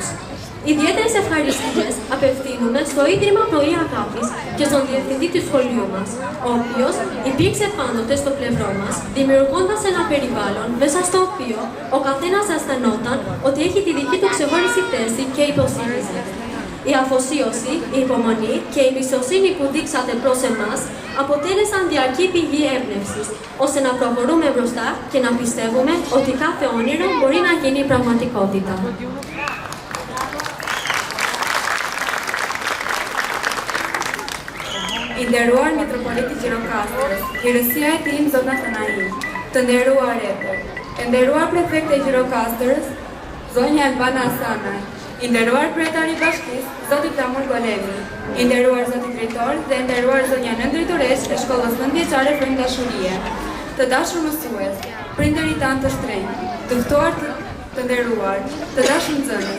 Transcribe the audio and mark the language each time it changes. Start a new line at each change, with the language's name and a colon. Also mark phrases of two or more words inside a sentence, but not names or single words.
Greek: Ιδιαίτερες ευχαριστίες απευθύνουμε στο Ίδρυμα Πνοή Αγάπης και στον Διευθυντή του σχολείου μας, ο οποίος υπήρξε πάντοτε στο πλευρό μας, δημιουργώντας ένα περιβάλλον μέσα στο οποίο ο καθένας αισθανόταν ότι έχει τη δική του ξεχωριστή θέση και υποστήριζε. Η αφοσίωση, η υπομονή και η εμπιστοσύνη που δείξατε προς εμάς αποτέλεσαν διαρκή πηγή έμπνευσης, ώστε να προχωρούμε μπροστά και να πιστεύουμε ότι κάθε όνειρο μπορεί να γίνει πραγματικότητα.
Albanian: I nderuar Mitropoliti Gjirokastërës, Hyrësia e tim Zot Nathanail, të nderuar rektor, e nderuar prefekte e Gjirokastërës, zonja Elbana Asanaj, i nderuar kryetari i bashkisë, zoti Flamur Golemi, i nderuar zoti drejtor dhe e nderuar zonja nëndrejtoresh e shkollës nëndvjeçare Frym Dashurie, të dashur mësues, prindërit tanë të shtrenjtë, të ftuar të nderuar, të dashur nxënës.